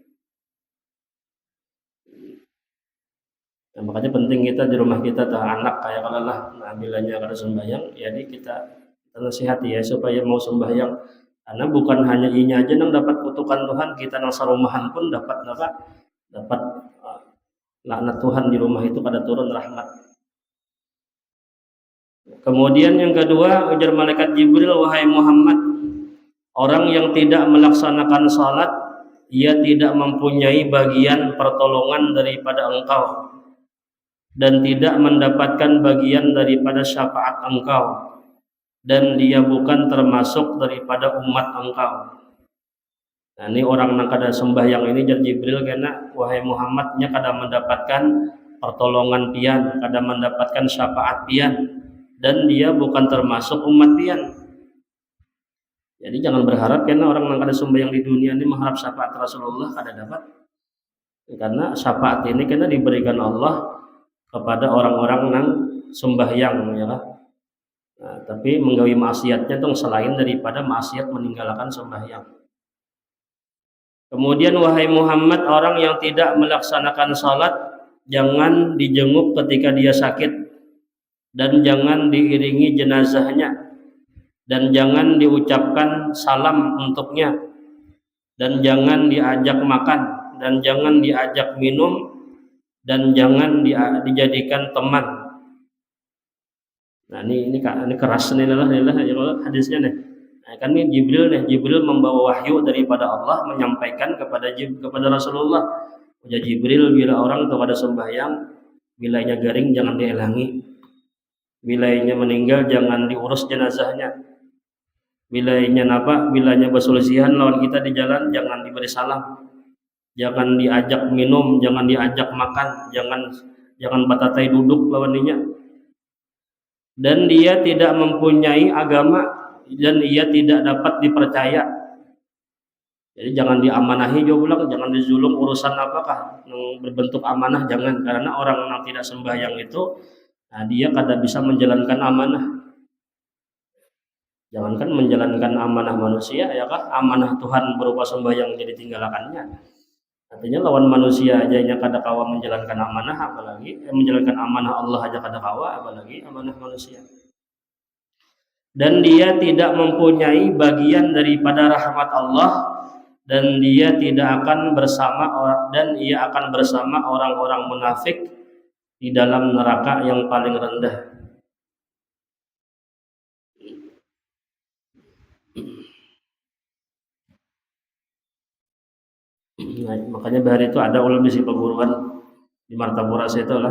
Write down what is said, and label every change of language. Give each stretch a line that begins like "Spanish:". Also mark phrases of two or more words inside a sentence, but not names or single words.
Indonesian: Nah, makanya penting kita di rumah kita tuh anak kayak kalau lah, nah bilanya
Banjar: kada sembahyang,
Indonesian: jadi kita nasihati ya supaya mau sembahyang. Karena bukan hanya inya aja yang dapat kutukan Tuhan, kita nang sarumahan pun dapat laknat Tuhan di rumah itu pada turun rahmat. Kemudian yang kedua, ujar malaikat Jibril, wahai Muhammad, orang yang tidak melaksanakan salat, ia tidak mempunyai bagian pertolongan daripada engkau dan tidak mendapatkan bagian daripada syafaat engkau, dan dia bukan termasuk daripada umat engkau.
Banjar: Nah, ini orang yang kada sembahyang ini jar Jibril kena, wahai Muhammadnya kada mendapatkan pertolongan pian, kada mendapatkan syafaat pian, dan dia bukan termasuk umat pian.
Indonesian: Jadi jangan berharap kena orang yang kada sembahyang di dunia ini mengharap syafaat Rasulullah,
Banjar: kada dapat.
Indonesian: Karena syafaat ini kena diberikan Allah kepada orang-orang yang sembahyang, ya kan? Nah, tapi menggawi maksiatnya itu selain daripada maksiat meninggalkan sembahyang. Kemudian wahai Muhammad, orang yang tidak melaksanakan salat jangan dijenguk ketika dia sakit, dan jangan diiringi jenazahnya, dan jangan diucapkan salam untuknya, dan jangan diajak makan, dan jangan diajak minum, dan jangan dijadikan teman. Nah, ini keras nih lah hadisnya nih. Nah, kan ini Jibril membawa wahyu daripada Allah menyampaikan kepada Rasulullah.
Banjar: Ujar Jibril, bila orang itu pada sembahyang, bilainya garing jangan dielangi, bilainya meninggal jangan diurus jenazahnya, bilainya berselisihan lawan kita di jalan jangan diberi salam, jangan diajak minum, jangan diajak makan, jangan batatai duduk lawan dinya.
Indonesian: Dan dia tidak mempunyai agama dan ia tidak dapat dipercaya. Jadi jangan diamanahi juga pulang, jangan dizulum urusan apakah yang berbentuk amanah, jangan, karena orang yang tidak sembahyang itu nah dia kada bisa menjalankan amanah. Jangankan menjalankan amanah manusia ya kah, amanah Tuhan berupa sembahyang jadi tinggalkannya. Artinya lawan manusia aja yang
Banjar: kada kawa
Indonesian: menjalankan amanah, apalagi menjalankan amanah Allah aja
Banjar: kada kawa,
Indonesian: apalagi amanah manusia. Dan dia tidak mempunyai bagian daripada rahmat Allah, dan dia tidak akan ia akan bersama orang-orang munafik di dalam neraka yang paling rendah. Nah, makanya bahari itu ada ulama di perguruan di Martapura itu lah.